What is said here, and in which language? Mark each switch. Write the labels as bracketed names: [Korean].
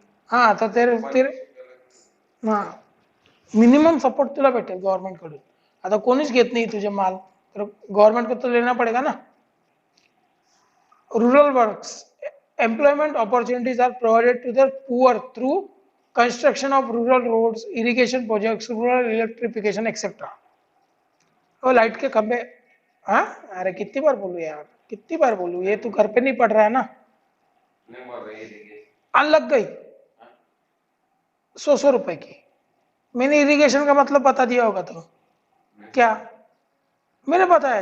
[Marathi] हाँ तर तेरे तेरे हां मिनिमम सपोर्ट तुला भेटेल गव्हर्नमेंट कडून. आता कोणीच घेत नाही तुझे माल, तर [Hindi] गव्हर्नमेंट को तो लेना पड़ेगा ना. [English] Rural works, employment opportunities are provided to the poor through construction of rural roads, irrigation projects, rural electrification etc. [Hindi] और लाइट के खंबे. हाँ अरे कितनी बार बोलूं यार, कितनी बार बोलूं, ये तू घर पे नहीं पढ़ रहा है ना. नहीं बोल रही है. आन लग गई 100 रुपए की. मैंने इरिगेशन का मतलब बता दिया होगा तो क्या मैंने बताया.